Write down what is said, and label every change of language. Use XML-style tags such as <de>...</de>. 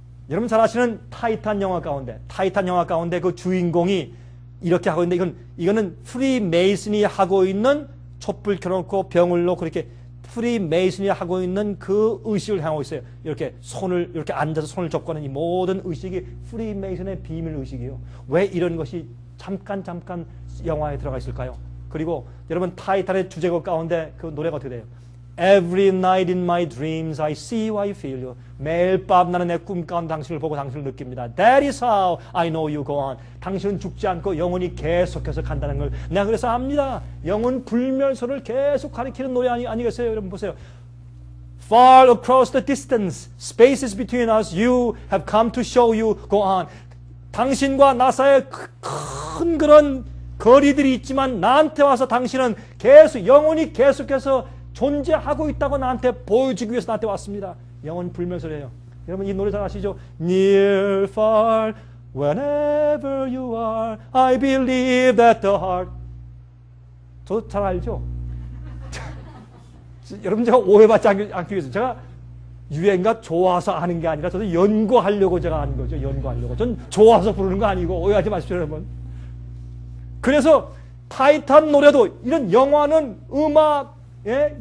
<ko>여러분 잘 아시는 타이탄 영화 가운데 그 주인공이 이렇게 하고 있는데, 이거는 프리메이슨이 하고 있는, 촛불 켜놓고 병을 놓고 그렇게 프리메이슨이 하고 있는 그 의식을 향하고 있어요. 이렇게 이렇게 앉아서 손을 접고 하는 이 모든 의식이 프리메이슨의 비밀 의식이에요. 왜 이런 것이 잠깐 영화에 들어가 있을까요? 그리고 여러분 타이탄의 주제곡 가운데 그 노래가 어떻게 돼요?</ko> <en>Every night in my dreams I see you, I feel you.</en> <ko>매일 밤 나는 내 꿈 가운데 당신을 보고 당신을 느낍니다.</ko> <en>That is how I know you go on.</en> <ko>당신은 죽지 않고 영원히 계속해서 간다는 걸 내가 그래서 압니다. 영원 불멸소를 계속 가리키는 노래 아니겠어요? 여러분 보세요.</ko> <en>Far across the distance, spaces between us, you have come to show you go on.</en> <ko>당신과 나 사이에 큰 그런 거리들이 있지만 나한테 와서 당신은 계속 영원히 계속해서 존재하고 있다고 나한테 보여주기 위해서 나한테 왔습니다. 영원 불멸소래요. 여러분 이 노래 잘 아시죠?</ko> <en>Near, far, whenever you are, I believe that the heart.</en> <ko>저도 잘 알죠? 여러분 제가 오해받지 않기 위해서 제가 유행가 좋아서 아는 게 아니라 저도 연구하려고 제가 아는 거죠. 연구하려고. 전 좋아서 부르는 거 아니고 오해하지 마십시오 여러분. 그래서 타이탄 노래도 이런 영화는 음악, 예?</ko>